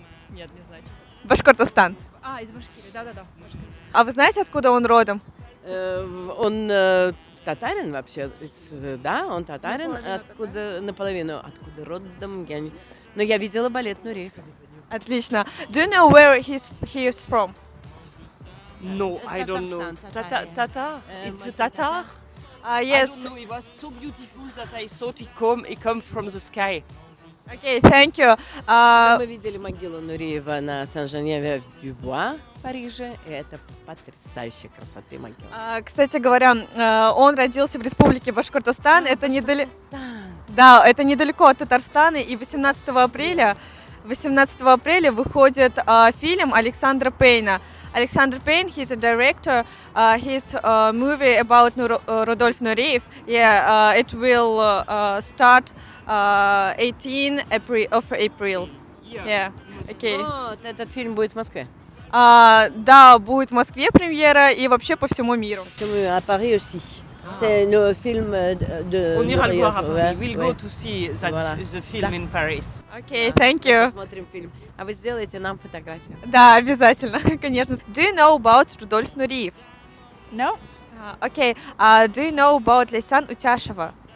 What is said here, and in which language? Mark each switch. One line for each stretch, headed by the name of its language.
Russian: Нет, не знаю. Башкортостан. Из Башкирии, да-да-да. А вы знаете, откуда он родом? Он татарин вообще, да, он татарин, Наполовину откуда наполовину, откуда родом, я не... Но я видела балет Нуриев. Отлично.
English: Do you know where he is from? No, I don't know.
Russian: Татарстан,
English: Tatar. It's a Tatar. I Yes. don't know. It was so beautiful that I thought he come from the sky. Okay, thank you.
Russian: Мы видели могилу Нуриева на Сен-Женевье-дю-Буа в Париже, и это потрясающей красоты могила. Кстати говоря, он родился в Республике Башкортостан. Это Да, это недалеко от Татарстана. И 18 апреля выходит фильм Александра Пейна.
English: Alexander Payne, he's a director. His movie about Rudolf Nureyev. Yeah, it will start 18 April. Yeah, okay.
Russian: Вот, этот фильм будет в Москве. Да, будет в Москве премьера и вообще по всему миру.
French: À Paris aussi. C'est le film de On ira le voir à Nureyev,
English: Paris. We'll go to see that
French: Voilà.
English: the film in Paris. Okay, thank you.
Russian: Посмотрим фильм. А вы сделаете нам фотографию. Да, обязательно, конечно.
English: Do you know about Рудольф Нуриев? No? Okay. Do you know about Лейсан Утяшева?